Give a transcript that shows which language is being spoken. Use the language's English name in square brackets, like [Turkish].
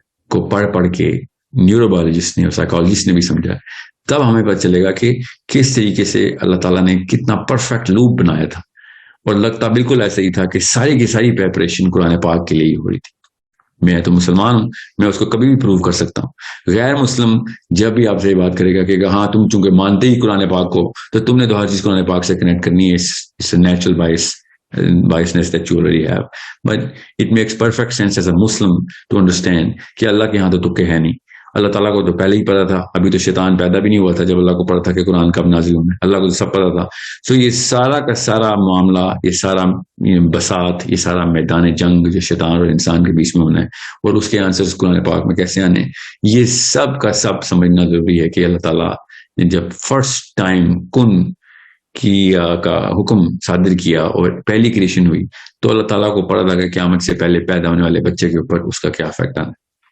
[Urdu] کو پڑھ کے نیورو-بایولوجسٹ نے اور سائیکالوجسٹ نے بھی سمجھا, تب ہمیں پتہ چلے گا کہ کس طریقے سے اللہ تعالیٰ نے کتنا پرفیکٹ لوپ بنایا تھا, اور لگتا بالکل ایسا ہی تھا کہ ساری کی ساری پریپریشن قرآن پاک کے لیے ہی ہو رہی تھی. میں تو مسلمان ہوں, میں اس کو کبھی بھی پروو کر سکتا ہوں. غیر مسلم جب بھی آپ سے یہ بات کرے گا کہ ہاں تم چونکہ مانتے ہی قرآن پاک کو, تو تم نے تو ہر چیز قرآن پاک سے کنیکٹ کرنی ہے. [English] It's a natural biasness that you already have, but it makes perfect sense as a Muslim to understand [Urdu] کہ اللہ کے یہاں تو تکے ہے نہیں. اللہ تعالیٰ کو تو پہلے ہی پتا تھا, ابھی تو شیطان پیدا بھی نہیں ہوا تھا جب اللہ کو پتا تھا کہ قرآن کب نازل ہونا ہے, اللہ کو تو سب پتا تھا. سو یہ سارا کا سارا معاملہ, یہ سارا بساط, یہ سارا میدان جنگ جو شیطان اور انسان کے بیچ میں ہونا ہے, اور اس کے آنسرز قرآن پاک میں کیسے آنے, یہ سب کا سب سمجھنا ضروری ہے کہ اللہ تعالیٰ نے جب فرسٹ ٹائم کن کی کا حکم صادر کیا اور پہلی کریشن ہوئی, تو اللہ تعالیٰ کو پتا تھا کہ قیامت سے پہلے پیدا ہونے والے بچے کے اوپر اس کا کیا افیکٹ آنا ہے.